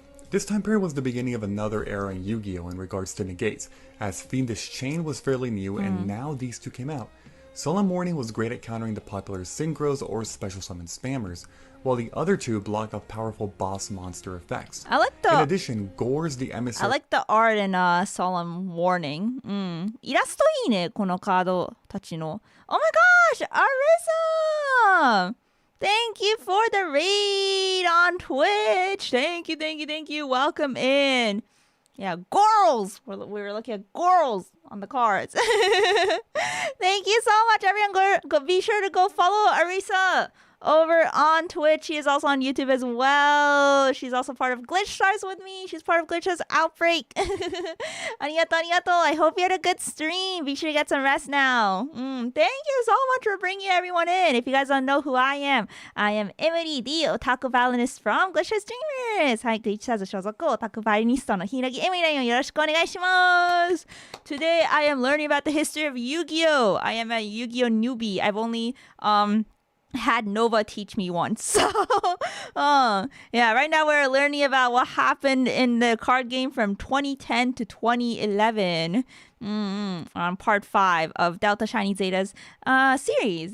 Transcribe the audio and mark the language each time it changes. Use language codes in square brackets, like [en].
[en] This time period was the beginning of another era in Yu-Gi-Oh! In regards to negates, as Fiendish Chain was fairly new and now these two came out. Solemn Warning was great at countering the popular Synchros or special summon spammers, while the other two blocked off powerful boss monster effects. I like the In addition, Gore's the Emissary. I like the art in Solemn Warning. [ja] イラストいいね、このカードたちの。 [en] Oh my gosh, Arisa! Thank you for the raid on Twitch. Thank you. Welcome in. Yeah, girls. We were looking at girls on the cards. Thank you so much, everyone. Be sure to go follow Arisa over on Twitch. She is also on YouTube as well. She's also part of Glitch Stars with me. She's part of Glitch Stars Outbreak. Arigato. I hope you had a good stream. Be sure to get some rest now. Thank you so much for bringing everyone in. If you guys don't know who I am Emuri, the otaku violinist from Glitch Stars Streamers. [ja] はい、Glitch Stars 所属オタクバイオリニストのHiiragi Emuri dayon. よろしくお願いします。 [en] Today I am learning about the history of Yu-Gi-Oh! I am a Yu-Gi-Oh! newbie. I've only had Nova teach me once. So, yeah, right now we're learning about what happened in the card game from 2010 to 2011 on part 5 of Delta Shiny Zeta's series.